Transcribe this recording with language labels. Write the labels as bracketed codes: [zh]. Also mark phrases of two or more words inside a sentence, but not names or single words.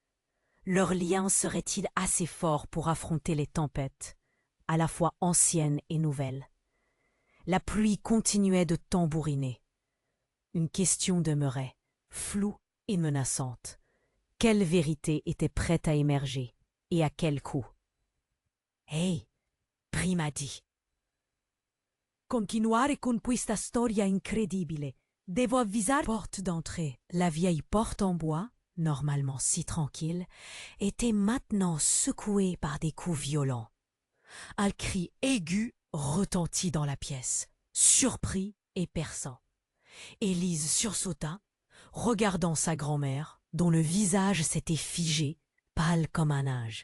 [fr] Leur lien serait-il assez fort pour affronter les tempêtes, à la fois anciennes et nouvelles? La pluie continuait de tambouriner. Une question demeurait, floue et menaçante. Quelle vérité était prête à émerger, et à quel coût? Hey, prima dit. [it] Continuare con questa storia incredibile. Devo avvisare. [fr] Porte d'entrée. La vieille porte en bois, normalement si tranquille, était maintenant secouée par des coups violents. Un cri aigu retentit dans la pièce, surpris et perçant. Élise sursauta, regardant sa grand-mère, dont le visage s'était figé, pâle comme un âge.